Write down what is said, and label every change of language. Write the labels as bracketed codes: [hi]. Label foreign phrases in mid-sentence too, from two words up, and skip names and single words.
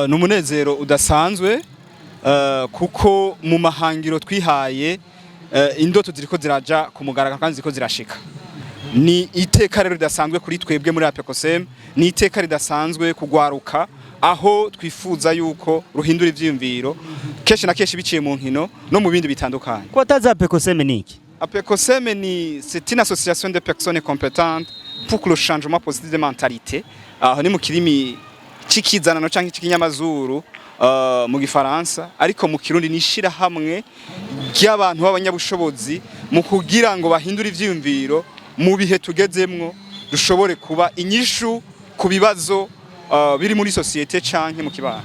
[rn] Numunezero udasanzwe kuko mu mahangiro twihaye indoto ziriko ziraja ku mugaragaro kandi ziriko zirashika. Ni iteka rero ridasanzwe kuri twebwe muri Apecoseme, ni iteka ridasanzwe kugwaruka aho twifuza yuko ruhindura ivyiyumviro kenshi na kenshi biciye mu nkino no mu bindi bitandukanye. Ko ataza Apecoseme niki? [fr] Apecoseme c'est une association de personnes compétentes pour le changement positif de mentalité. [rn] Aho ni mu kirimi cikizanano canke cikinyamazuru mu Gifaransa, ariko mu Kirundi nishira hamwe ry'abantu b'abanyabushobozi mu kugira ngo bahindure ivyiyumviro mu bihe tugezemwo, dushobore kuba inyishu ku bibazo biri muri societe canke mu kibano.